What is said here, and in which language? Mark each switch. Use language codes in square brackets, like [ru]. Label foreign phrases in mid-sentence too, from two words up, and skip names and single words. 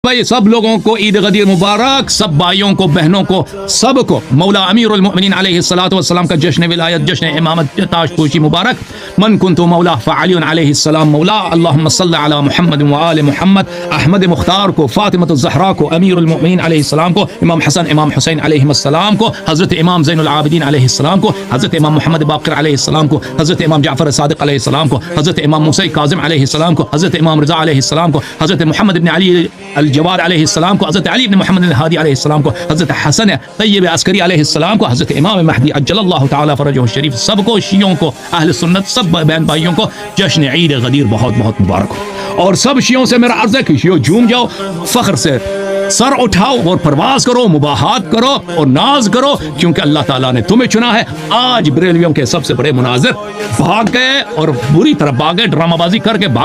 [ur] بھائی سب لوگوں کو عید غدیر مبارک، سب بھائیوں کو، بہنوں کو، سب کو مولا [ar] أمير المؤمنين عليه الصلاة والسلام [ur] کا جشن ولایت، جشن امامت، تاجپوشی مبارک. [ar] من كنت مولا فعلي عليه السلام مولا. اللهم صل على محمد وآل محمد. [ur] احمد مختار کو، فاطمہ زہرا کو, [ar] أمير المؤمنين عليه السلام [ur] کو, امام حسن، امام حسین علیہ السلام کو، حضرت امام زین العابدین علیہ السلام کو، حضرت امام محمد باقر علیہ السلام کو، حضرت امام جعفر صادق علیہ السلام کو، حضرت امام موسیٰ کاظم علیہ السلام کو، حضرت امام رضا علیہ السلام کو، حضرت محمد ابن علی الجواد علیہ السلام کو، حضرت علی ابن محمد الہادی علیہ السلام کو، حضرت حسن طیب عسکری علیہ السلام کو، حضرت امام مہدی [ar] عجل الله تعالى فرجه [ur] شریف، سب کو، شیعوں کو، اہل سنت، سب بہن بھائیوں کو جشن عید غدیر بہت بہت مبارک ہو. اور سب شیعوں سے میرا عرض ہے کہ شیعو جھوم جاؤ، فخر سے سر اٹھاؤ اور پرواز کرو، مباہات کرو اور ناز کرو، کیونکہ اللہ تعالیٰ نے تمہیں چنا ہے. آج بریلویوں کے سب سے بڑے مناظر بھاگ گئے اور بری طرح بھاگ گئے، ڈرامہ بازی کر کے بھاگ گئے.